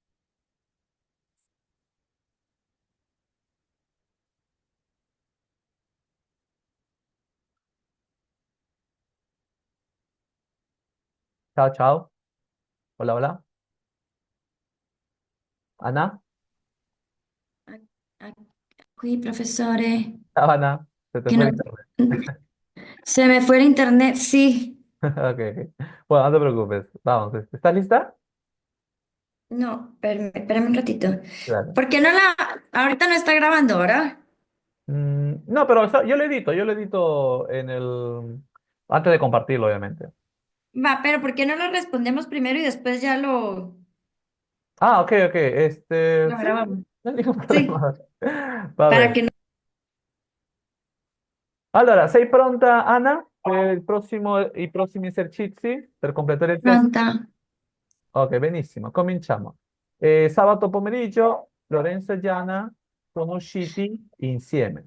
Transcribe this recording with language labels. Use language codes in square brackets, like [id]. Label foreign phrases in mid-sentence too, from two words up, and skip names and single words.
[it] ciao ciao, [es] hola hola, Anna, a- a- qui profesore, ciao Anna, se te que fue no, el internet. se me fue el internet, sí. Ok, ok. Bueno, no te preocupes, vamos, ¿estás lista? No, espérame un ratito. Dale. ¿Por qué no ahorita no está grabando ahora? No, pero yo lo edito en antes de compartirlo, obviamente. Va, pero ¿por qué no lo respondemos primero y después ya Ah, ok, ok. lo Sí, grabamos? no hay ningún Sí, problema. Va para bene. que no [it] Allora, sei pronta, Anna, per i prossimi esercizi per completare il test? pronta. Ok, benissimo. Cominciamo. Sabato pomeriggio, Lorenzo e Gianna sono usciti insieme.